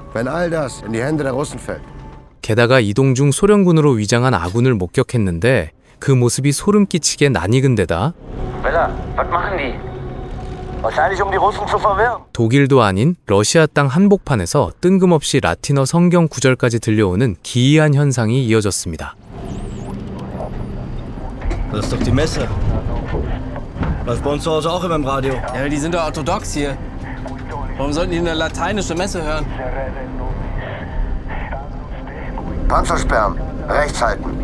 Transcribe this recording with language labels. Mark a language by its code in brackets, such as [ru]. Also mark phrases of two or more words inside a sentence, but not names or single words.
[de] Wenn all das in die Hände der Russen fällt, [ko] 게다가 이동 중 소련군으로 위장한 아군을 목격했는데 그 모습이 소름 끼치게 낯익은 데다 [de] Bella, was machen die? Wahrscheinlich um die Russen zu verwirren. [ko] 독일도 아닌 러시아 땅 한복판에서 뜬금없이 라틴어 성경 구절까지 들려오는 기이한 현상이 이어졌습니다. [de] Das ist doch die Messe. Läuft bei uns zu Hause auch immer im Radio. Ja, aber die sind doch orthodox hier. Warum sollten die eine lateinische Messe hören? Panzer sperren, rechts halten.